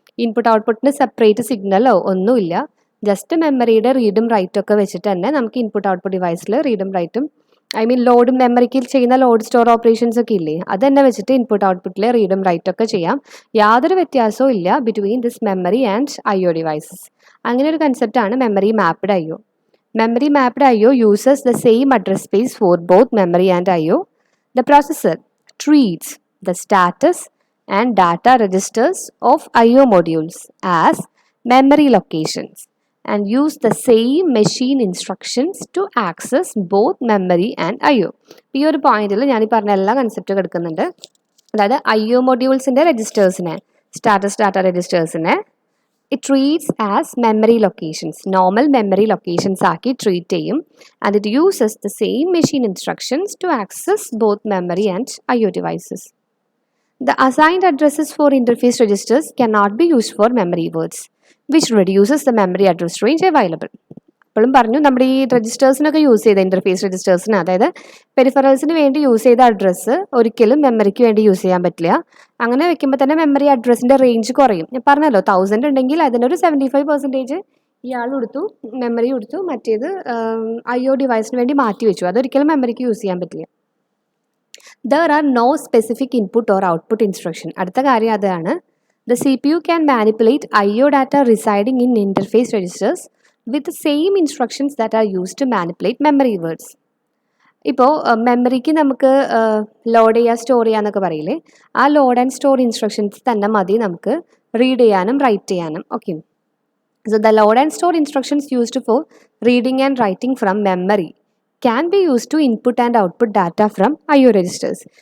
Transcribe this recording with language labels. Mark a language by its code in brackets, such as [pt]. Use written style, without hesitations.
[ml] Input ഔട്ട്പുട്ടിന് separate സിഗ്നലോ ഒന്നുമില്ല, just മെമ്മറിയുടെ റീഡും റൈറ്റും ഒക്കെ വെച്ചിട്ട് തന്നെ നമുക്ക് ഇൻപുട്ട് ഔട്ട്പുട്ട് ഡിവൈസിൽ റീഡും റൈറ്റും ലോഡ് മെമ്മറിക്ക് ചെയ്യുന്ന ലോഡ് സ്റ്റോർ ഓപ്പറേഷൻസ് ഒക്കെ ഇല്ലേ, അത് തന്നെ വെച്ചിട്ട് ഇൻപുട്ട് ഔട്ട്പുട്ടിൽ റീഡും റൈറ്റും ഒക്കെ ചെയ്യാം. യാതൊരു വ്യത്യാസവും ഇല്ല [en] Between this memory and IO devices. [ml] അങ്ങനെ ഒരു കൺസെപ്റ്റാണ് memory mapped IO. [en] Memory mapped I/O uses the same address space for both memory and I/O. The processor treats the status and data registers of I/O modules as memory locations and use the same machine instructions to access both memory and I/O. [ml] ഈ ഒരു പോയിന്റിൽ ഞാൻ ഈ പറഞ്ഞ എല്ലാ കൺസെപ്റ്റും എടുക്കുന്നുണ്ട്. അതായത് I/O മോഡ്യൂൾസിൻ്റെ രജിസ്റ്റേഴ്സിനെ, status data രജിസ്റ്റേഴ്സിനെ [en] it treats as memory locations, normal memory locations ആക്കി treat ചെയ്യും, and it uses the same machine instructions to access both memory and I/O devices. The assigned addresses for interface registers cannot be used for memory words, which reduces the memory address range available. [ml] അപ്പോഴും പറഞ്ഞു നമ്മുടെ ഈ രജിസ്റ്റേഴ്സിനൊക്കെ use ചെയ്ത interface രജിസ്റ്റേഴ്സിന്, അതായത് പെരിഫറൽസിന് വേണ്ടി use ചെയ്ത address ഒരിക്കലും മെമ്മറിക്ക് വേണ്ടി യൂസ് ചെയ്യാൻ പറ്റില്ല. അങ്ങനെ വെക്കുമ്പോൾ തന്നെ മെമ്മറി അഡ്രസ്സിൻ്റെ റേഞ്ച് കുറയും. ഞാൻ പറഞ്ഞല്ലോ 1000 ഉണ്ടെങ്കിൽ അതിനൊരു 75% ഇയാൾ കൊടുത്തു, മെമ്മറി കൊടുത്തു, മറ്റേത് I/O ഡിവൈസിന് വേണ്ടി മാറ്റി വെച്ചു. അതൊരിക്കലും മെമ്മറിക്ക് യൂസ് ചെയ്യാൻ പറ്റില്ല. [en] There are no specific input or output instruction. [ml] അടുത്ത കാര്യം അതാണ്. [en] The CPU can manipulate I/O data residing in interface registers with the same instructions that are used to manipulate memory words. [ml] ഇപ്പോൾ മെമ്മറിക്ക് നമുക്ക് ലോഡ് ചെയ്യുക, store ചെയ്യാന്നൊക്കെ പറയില്ലേ, ആ load and store instructions തന്നെ മതി നമുക്ക് റീഡ് ചെയ്യാനും റൈറ്റ് ചെയ്യാനും. [en] Okay, so the load and store instructions used for reading and writing from memory can be use to input and output data from I/O registers.